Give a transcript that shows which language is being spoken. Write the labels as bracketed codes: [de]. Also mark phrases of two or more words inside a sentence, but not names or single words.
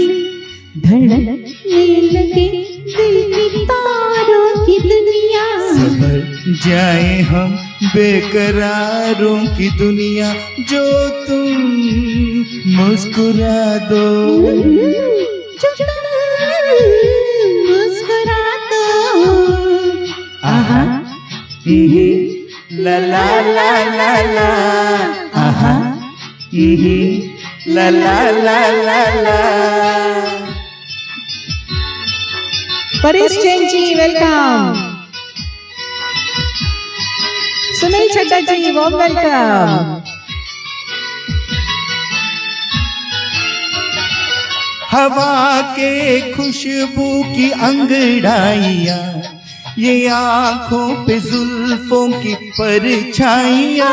[hi] धड़कने लगे दिल की तारों की दुनिया, सवर जाए हम बेकरारों की दुनिया। जो तुम मुस्कुरा दो, जो तुम मुस्कुरा दो। आहा ला ला ला ला ला, आहा ला ला ला ला ला। परेश जैन जी वेलकम। सुनील चड्डा जी [en] warm welcome. [hi] हवा के खुशबू की अंगड़ाइयाँ ये आंखों पे जुल्फों की परछाइयाँ,